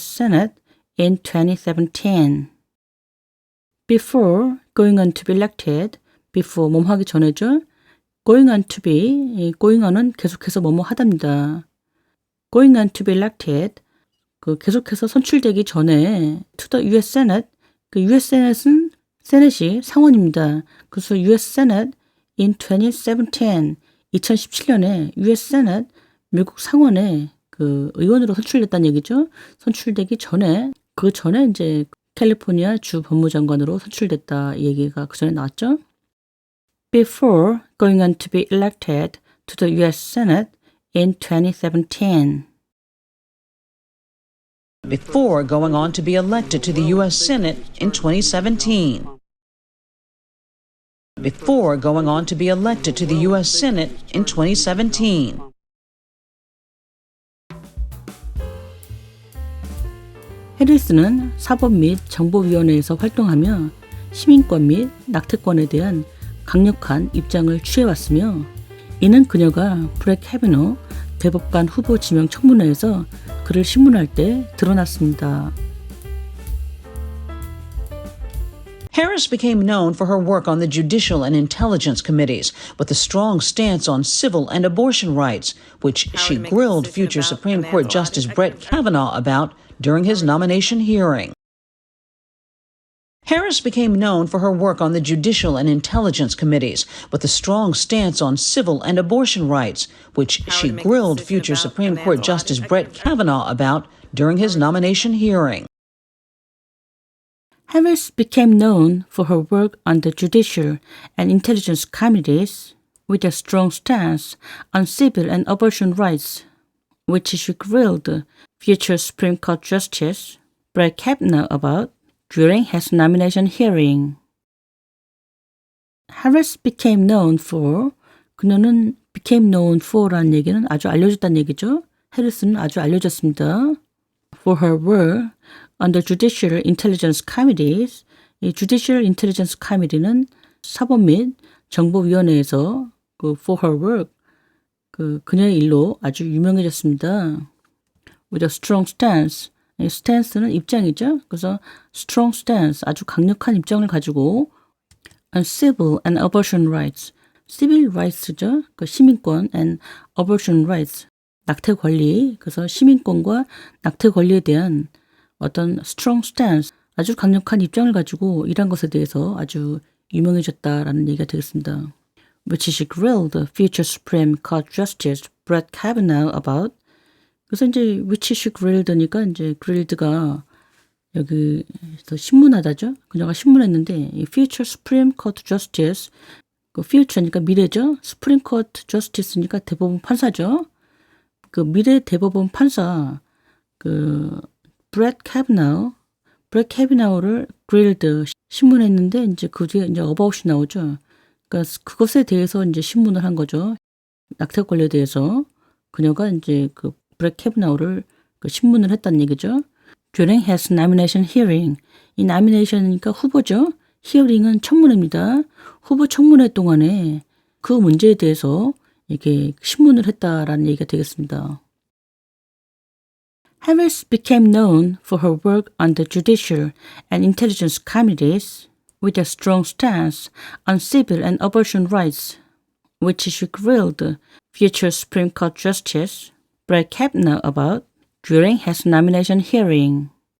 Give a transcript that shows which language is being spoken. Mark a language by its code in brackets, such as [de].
[en] Senate in 2017. Before going on to be elected, before [ko] 뭐뭐 하기 전에죠. [en] Going on to be, going on은 [ko] 계속해서 뭐뭐 하답니다. [en] Going on to be elected, [ko] 그 계속해서 선출되기 전에 [en] to the U.S. Senate, 그 U.S. [ko] Senate은 세넷이 상원입니다. 그래서 U.S. [en] Senate in 2017, 2017년에 U.S. [ko] Senate 미국 상원에 그 의원으로 선출됐다는 얘기죠. 선출되기 전에 그 전에 이제 캘리포니아 주 법무장관으로 선출됐다 이 얘기가 그 전에 나왔죠. [en] Before going on to be elected to the U.S. Senate in 2017. Before going on to be elected to the U.S. Senate in 2017. Before going on to be elected to the U.S. Senate in 2017. [ko] 해리스는 사법 및 정보위원회에서 활동하며 시민권 및 낙태권에 대한 강력한 입장을 취해왔으며 이는 그녀가 브렉 캐비너 대법관 후보 지명 청문회에서 그를 신문할 때 드러났습니다. [en] Harris became known for her work on the Judicial and Intelligence Committees with a strong stance on civil and abortion rights, which she grilled future Supreme Court Justice Brett Kavanaugh about during his nomination hearing. Harris became known for her work on the Judicial and Intelligence Committees with a strong stance on civil and abortion rights, which she grilled future Supreme Court Justice Brett Kavanaugh about during his nomination hearing. Harris became known for her work on the Judicial and Intelligence Committees with a strong stance on civil and abortion rights, which she grilled future Supreme Court Justice Brett Kavanaugh about during his nomination hearing. Harris became known for, 그녀는 became known for [ko] 라는 얘기는 아주 알려졌다는 얘기죠. 해리스는 아주 알려졌습니다. [en] For her work on the Judicial Intelligence Committees, 이 Judicial Intelligence Committee [ko] 는 사법 및 정보위원회에서 [en] for her work, [ko] 그녀의 일로 아주 유명해졌습니다. [en] With a strong stance, stance [ko] 는 입장이죠. 그래서 [en] strong stance, [ko] 아주 강력한 입장을 가지고 [en] on civil and abortion rights, civil rights죠. [ko] 그 시민권 and abortion rights, 낙태 권리. 그래서 시민권과 낙태 권리에 대한 어떤 [en] strong stance, [ko] 아주 강력한 입장을 가지고 일한 것에 대해서 아주 유명해졌다라는 얘기가 되겠습니다. [en] Which she grilled future Supreme Court Justice Brett Kavanaugh about. [ko] 그래서 이제 [en] which she grilled [ko] 니까 이제 grilled가 여기서 신문하다죠. 그녀가 신문했는데 이 [en] future Supreme Court Justice, [ko] 그 future니까 미래죠. Supreme Court Justice니까 대법원 판사죠. 그 미래 대법원 판사 Brett Kavanaugh를 grilled 신문했는데 이제 그 뒤에 이제 about이 나오죠. 그러니까 그것에 대해서 이제 신문을 한 거죠. 낙태 권리에 대해서 그녀가 이제 브렛 캐브나우를 신문을 했다는 얘기죠. [en] During his nomination hearing, 이 nomination [ko] 이니까 후보죠. hearing은 청문회입니다. 후보 청문회 동안에 그 문제에 대해서 이렇게 신문을 했다라는 얘기가 되겠습니다. [en] Harris became known for her work on the Judicial and Intelligence Committees with a strong stance on civil and abortion rights, which she grilled future Supreme Court Justice Brett Kavanaugh about during his nomination hearing.